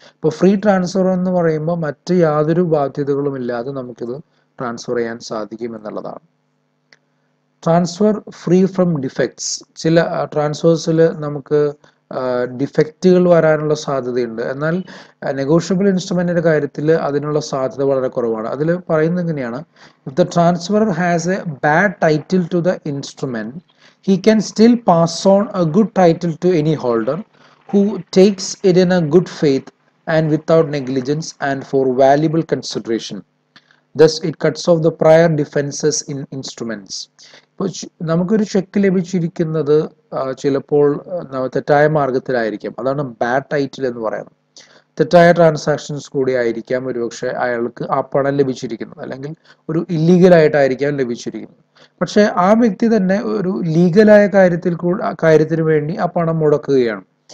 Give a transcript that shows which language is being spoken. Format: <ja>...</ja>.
<ml>ഇപ്പോൾ free transfer എന്ന് പറയുമ്പോൾ മറ്റ് യാതൊരു ബാധ്യതകളും ഇല്ലാതെ നമുക്കിത് ട്രാൻസ്ഫർ ചെയ്യാൻ സാധിക്കും എന്നുള്ളതാണ്.</ml> <en>Transfer free from defects.</en> <ml>ചില ട്രാൻസ്ഫേഴ്സിൽ നമുക്ക് ഡിഫക്റ്റുകൾ വരാനുള്ള സാധ്യതയുണ്ട്. എന്നാൽ നെഗോഷ്യബിൾ ഇൻസ്ട്രുമെന്റിന്റെ കാര്യത്തിൽ അതിനുള്ള സാധ്യത വളരെ കുറവാണ്. അതിൽ പറയുന്നത് എങ്ങനെയാണ്,</ml> <en>If the transferor has a bad title to the instrument, he can still pass on a good title to any holder who takes it in a good faith and without negligence and for valuable consideration. Thus it cuts off the prior defenses in instruments.</en> <ml>ഇപ്പോൾ നമുക്കൊരു check ലഭിച്ചിരിക്കുന്നത് ചിലപ്പോൾ തെറ്റായ മാർഗത്തിലായിരിക്കാം. അതാണ് bad title എന്ന് പറയുന്നത്. തെറ്റായ transactions കൂടി ആയിരിക്കാം ഒരുപക്ഷെ അയാൾക്ക് ആ പണം ലഭിച്ചിരിക്കുന്നത്, അല്ലെങ്കിൽ ഒരു ഇല്ലീഗലായിട്ടായിരിക്കാം ലഭിച്ചിരിക്കുന്നത്. പക്ഷെ ആ വ്യക്തി തന്നെ ഒരു ലീഗലായ കാര്യത്തിന് വേണ്ടി ആ പണം മുടക്കുകയാണ്.</ml>